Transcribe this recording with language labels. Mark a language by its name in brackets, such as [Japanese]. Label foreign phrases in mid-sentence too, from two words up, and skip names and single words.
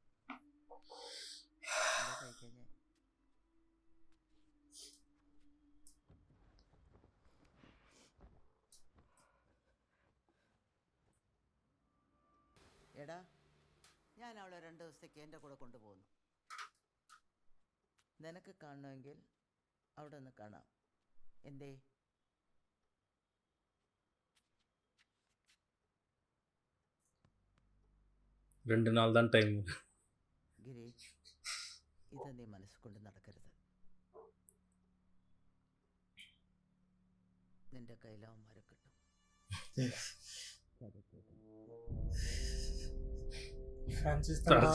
[Malayalam] എടാ, ഞാൻ അവളെ 2 ദിവസത്തേക്ക് എൻ്റെ കൂടെ കൊണ്ടുപോകുന്നു. നിനക്ക് കാണണമെങ്കിൽ അവിടെ ഒന്ന് കാണാം. എന്തേ? [Tamil] ரெண்டு நாள் தான் டைம். [Malayalam] ഗിരീഷ്, ഇത് നീ മനസ്സ് കൊണ്ട് നടക്കരുത്. നിന്റെ കയ്യിലവന്മാരെ കിട്ടും. ഫ്രാൻസിസ്